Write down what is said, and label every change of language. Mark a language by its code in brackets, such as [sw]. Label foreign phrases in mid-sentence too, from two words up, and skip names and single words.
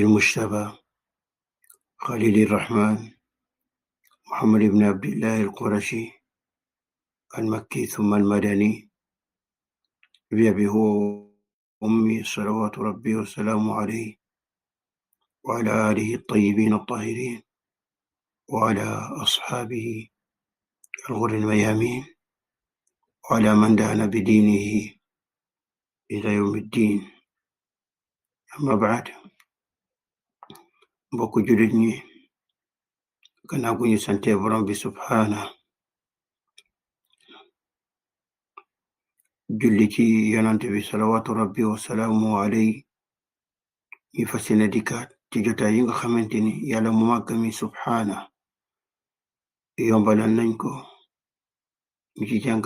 [ar] المجتبى خليل الرحمن محمد بن عبد الله القرشي المكي ثم المدني بأبي هو أمي صلوات ربي وسلامه عليه وعلى آله الطيبين الطاهرين وعلى أصحابه الغر الميامين وعلى من دان بدينه إلى يوم الدين. أما بعد، [wo] mbokk jullit ñi, gannaaw gu ñu sante borom bi subhaana julli ci yonante bi [ar] صلوات ربي وسلام عليه, [wo] ñu fas yéene dikkaat ci jotaay yi nga xamante ni yàlla mu màgg mi subhaana yombalal nañ ko ñu ci